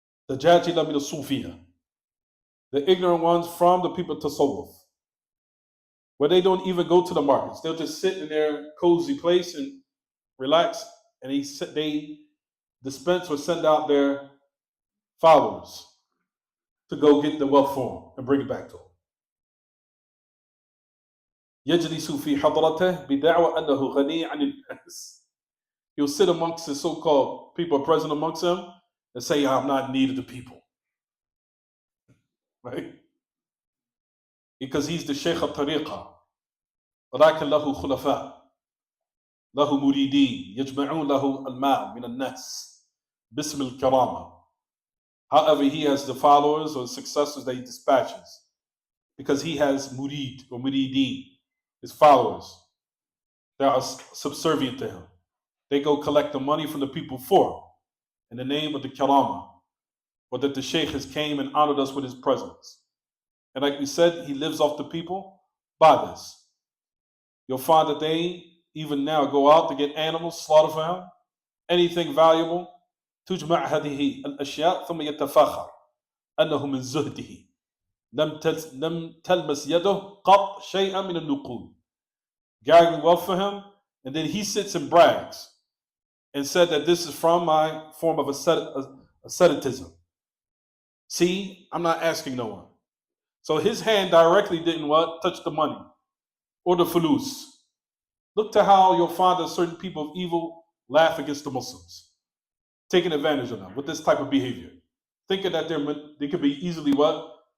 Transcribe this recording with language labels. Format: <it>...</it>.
<en>Dajajila means Sufiya. The ignorant ones from the people Tasawwuf, where they don't even go to the markets. They'll just sit in their cozy place and relax, and they dispense or send out their followers to go get the wealth for them and bring it back to them.</en> <ar>يجلس في حضرته بدعوى أنه غني عن الناس.</ar> <en>He'll sit amongst the so-called people present amongst him and say, I'm not in need of the people. Right? Because he's the Shaykh al-Tariqa.</en> <ar>ولكن له خلفاء له مريدين يجمعون له المال من الناس باسم الكرامة.</ar> <en>However, he has the followers or successors that he dispatches because he has murid or murideen, his followers, that are subservient to him. They go collect the money from the people for him in the name of the karama, or that the Shaykh has came and honored us with his presence. And like we said, he lives off the people by this. You'll find that they even now go out to get animals, slaughter for him, anything valuable.</en> <ar>تجمع هذه الأشياء ثم يتفاخر أنه من زهده لم تلمس يده قط شيئا من النقود.</ar> <en>Gathering wealth for him, and then he sits and brags and said that this is from my form of asceticism. See, I'm not asking no one. So his hand directly didn't what? Touch the money or the fulus. Look to how you'll find that certain people of evil laugh against the Muslims, taking advantage of them with this type of behavior, thinking that they could be easily what?</en>